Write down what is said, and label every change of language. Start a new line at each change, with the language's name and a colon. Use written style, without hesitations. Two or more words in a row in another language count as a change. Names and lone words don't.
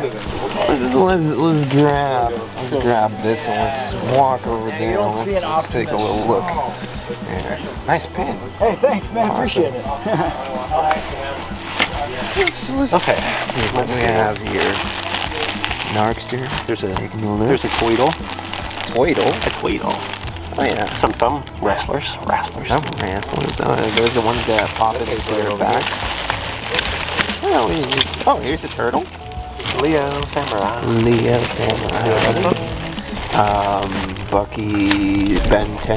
English: Let's grab this and let's walk over there and let's take a little look. Yeah. Nice pin. Hey, thanks, man. Appreciate it. Okay. Let's see what we have here. Narkster. There's a Tweedle. Tweedle? A Tweedle. Oh yeah. Some thumb wrestlers. Some wrestlers. Those are the ones that pop into their back. Oh, here's a turtle. Leo Samurai. Bucky Ben 10.